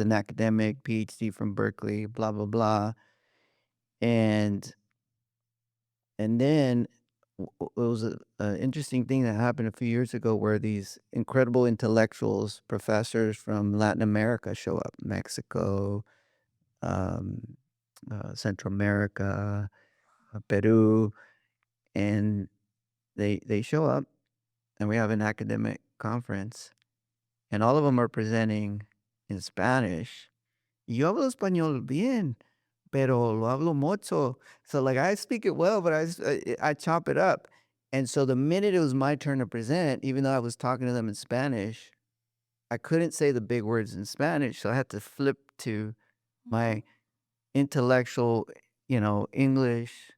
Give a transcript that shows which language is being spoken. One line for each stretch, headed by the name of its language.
English: an academic, PhD from Berkeley, blah blah blah, and then it was a interesting thing that happened a few years ago where these incredible intellectuals, professors from Latin America show up, Mexico, um, Central America, Peru, and they show up, and we have an academic conference, and all of them are presenting in Spanish.
Spanish: Yo hablo español bien, pero lo hablo mucho.
English: So, like, I speak it well, but I chop it up. And so the minute it was my turn to present, even though I was talking to them in Spanish, I couldn't say the big words in Spanish, so I had to flip to mhm, my intellectual, English,